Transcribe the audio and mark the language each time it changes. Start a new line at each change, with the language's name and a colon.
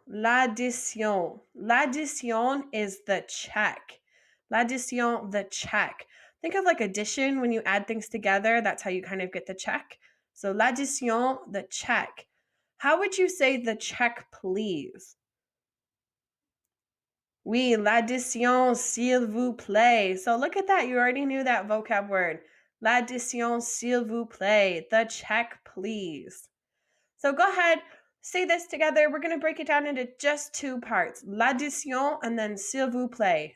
English: L'addition. L'addition is the check. L'addition, the check. Think of like addition when you add things together. That's how you kind of get the check. So l'addition, the check. How would you say the check, please?
French: Oui, l'addition, s'il vous plaît.
English: So look at that. You already knew that vocab word.
French: L'addition, s'il vous plaît.
English: The check, please. So go ahead, say this together. We're going to break it down into just two parts. L'addition and then
French: s'il vous plaît.